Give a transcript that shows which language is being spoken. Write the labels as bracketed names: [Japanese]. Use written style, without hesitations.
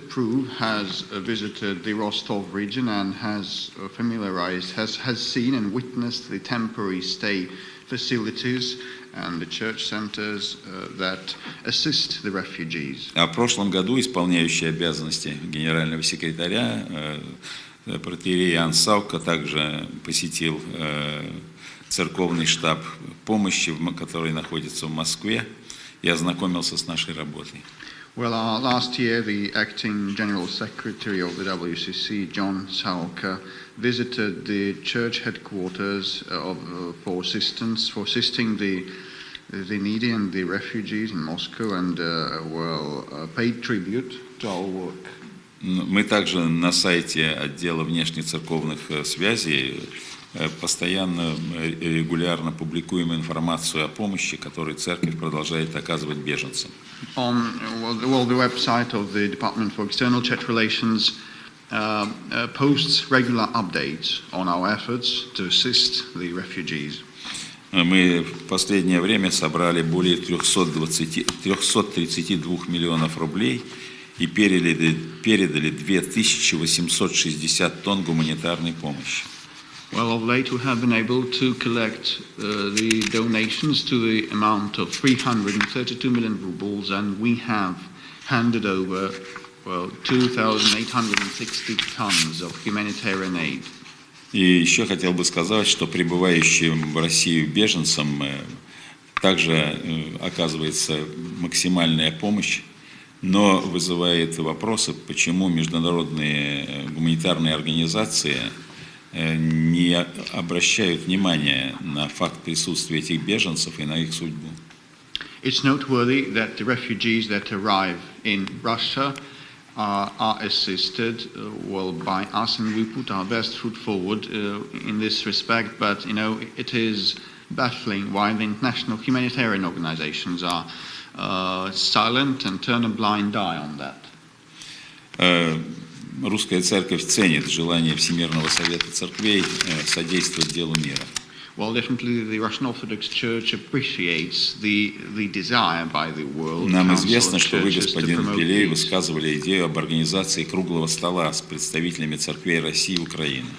[English] Prue has visited the Rostov region and has familiarized, has seen and witnessed the temporary stay facilities and the church centers that assist the refugees. [Russian] А в прошлом году исполняющий обязанности генерального секретаря протоиерей Иоанн Савка также посетил церковный штаб помощи, который находится в Москве, и ознакомился с нашей работой. [English] Well, last year, the acting general secretary of the WCC, John Salka, visited the church headquarters for assisting the needy and the refugees in Moscow, and paid tribute to our work. [Russian] Мы также на сайте отдела внешнецерковных связей постоянно, регулярно публикуем информацию о помощи, которую церковь продолжает оказывать беженцам. [English] On the website of the Department for External Church Relations posts regular updates on our efforts to assist the refugees. [Russian] Мы в последнее время собрали более 332 миллионов рублей и передали 2860 тонн гуманитарной помощи. [English] Well, of late we have been able to collect the donations to the amount of 332 million rubles, and we have handed over 2,860 tons of humanitarian aid. [Russian] И еще хотел бы сказать, что прибывающим в Россию беженцам также оказывается максимальная помощь, но вызывает вопросы, почему международные гуманитарные организации не обращают внимания на факт присутствия этих беженцев и на их судьбу. [English] It's noteworthy that the refugees that arrive in Russia are assisted well by us, and we put our best foot forward in this respect. But it is baffling why the international humanitarian organizations are silent and turn a blind eye on that. [Russian] Русская церковь ценит желание Всемирного совета церквей содействовать делу мира. [English] Well, definitely the Russian Orthodox Church appreciates the desire by the world. [Russian] Нам известно, что вы, господин Пелей, высказывали идею об организации круглого стола с представителями церквей России и Украины.